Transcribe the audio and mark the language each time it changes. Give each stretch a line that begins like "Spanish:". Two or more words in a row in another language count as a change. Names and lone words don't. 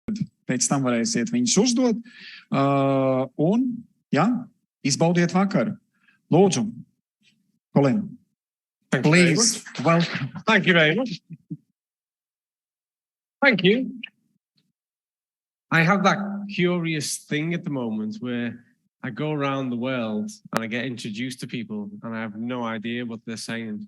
Latvian: pēc tam varēsiet viņus uzdot. Un, jā, izbaudiet vakaru. Lūdzu,
English: Colin, please, welcome. Thank you very much. Thank you. I have that curious thing at the moment where I go around the world and I get introduced to people and I have no idea what they're saying.